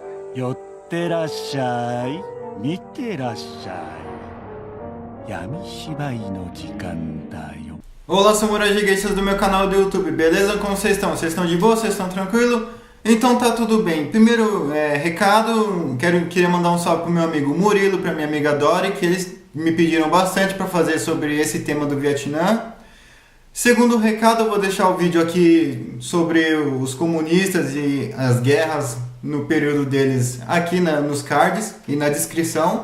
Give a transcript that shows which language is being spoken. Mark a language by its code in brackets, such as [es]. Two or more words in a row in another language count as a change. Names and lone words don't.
[ja] 寄ってらっしゃい、見てらっしゃい。闇芝居の時間だよ。 [pt] Olá, samurais gigantes do meu canal do YouTube, beleza? Como vocês estão? Vocês estão de boa? Vocês estão tranquilo? Então tá tudo bem. Primeiro recado, queria mandar um salve pro meu amigo Murilo, pra minha amiga Dori, que eles me pediram bastante para fazer sobre esse tema do Vietnã. Segundo recado, eu vou deixar o vídeo aqui sobre os comunistas e as guerras no período deles aqui nos cards e na descrição.